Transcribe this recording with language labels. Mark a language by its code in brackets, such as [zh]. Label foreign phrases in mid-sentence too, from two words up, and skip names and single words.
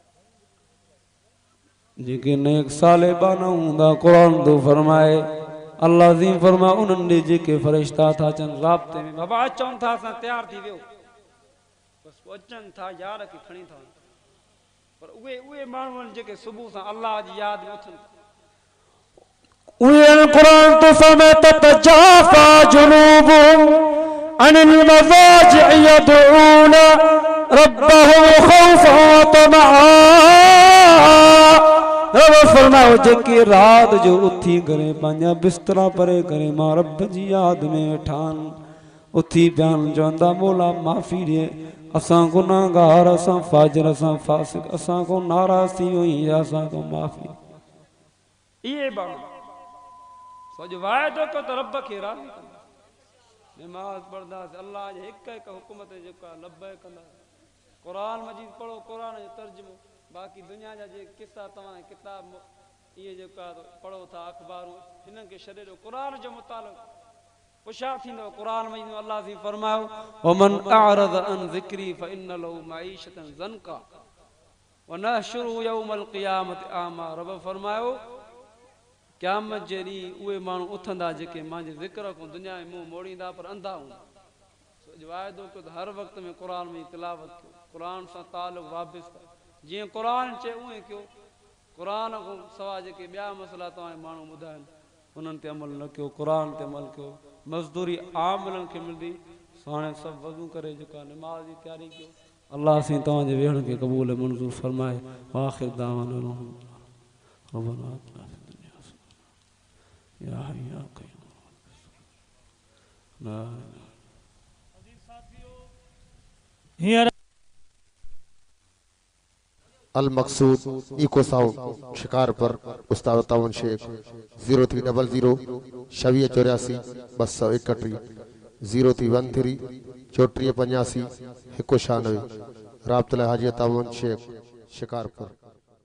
[sd] जेके नेक साले बाना हूंदा, कुरान तो फरमाए अल्लाह जी फरमाए उन्हनि ॾे जेके फरिश्ता था अचनि राब्ते में। बाबा अचनि था, असां तयार थी वियो, बसि अचनि था यार खे खणी था, पर उहे माण्हू आहिनि जेके सुबुह सां अल्लाह जी यादि में उथनि। उहे कुरान तो फरमाए [ar] تتجافى جنوبهم عن المضاجع يدعون ربهم خوفا وطمعا. [sd] रब फरमाओ जेके रात जो उथी करे पंहिंजा बिस्तरा परे करे मां रब जी यादि में वेठा आहिनि, उथी बयान चवंदा मौला माफ़ी ॾे, असां गुनाहगार, असां फाजिर, असां फासिक, असां को नाराज़ थी वई, असां को माफ़ी। इहे बाबा सॼो वाइदो कयो त रब खे राज़ी कंदा, नमाज़ पढ़ंदासीं, अल्लाह जे हिकु हिकु हुकुम ते जेको आहे लब्बैक कंदा। कुरान मजीद पढ़ो, कुरान जो तर्जुमो, बाक़ी दुनिया जा जे किसा तव्हां किताब इहे जेको आहे पढ़ो था अख़बारूं, हिननि खे छॾे ॾियो, कुरान जो मुतालो होशियार थींदो। कुरान में अल्लाह जी फरमायो [ar] ومن أعرض عن ذكري فإن له معيشة ضنكا ونحشره يوم القيامة أعمى. [sd] रब फरमायो क़यामत जे ॾींहुं उहे माण्हू उथंदा जेके मुंहिंजे ज़िक्र खां दुनिया में मुंहुं मोड़ींदा पर अंधा हूंदा। वाइदो कयो त हर वक़्त में कुरान में तिलावत कयो, कुरान सां तालुक़ वाबिस्ता, जीअं कुरान चए उहे कयो। कुरान खां सवाइ जेके ॿिया मसइला तव्हांखे माण्हू ॿुधाइनि उन्हनि ते अमल न कयो, कुरान ते अमल कयो। मज़दूरी आमिलनि खे मिलंदी, हाणे सभु वज़ू करे जेका नमाज़ जी तयारी कयो। अल्लाह साईं तव्हांजे वेहण खे क़बूल मंज़ूर फरमाए। [ar] آخر دعوانا ربنا آتنا في الدنيا حسنة يا حي يا قيوم لا إله. [sd] अल मकसूद इको साउंड शिकारपुर उस्ताद तावन शेख 0300 2684 231 0313 3485 196 राब्ता हाजी तावन शेख शिकारपुर।